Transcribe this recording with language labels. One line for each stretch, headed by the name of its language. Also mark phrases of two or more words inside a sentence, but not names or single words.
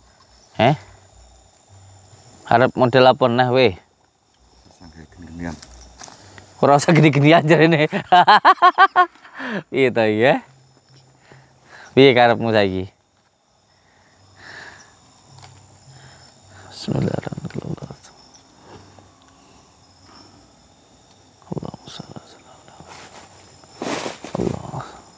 Javanese: Harap model apa nah we? Gini-ginian. Ora usah gede-gede aja ini. Piye to ya? Piye karepmu saiki?
Arabic: Bismillahirrahmanirrahim. اللهم صل على سيدنا الله.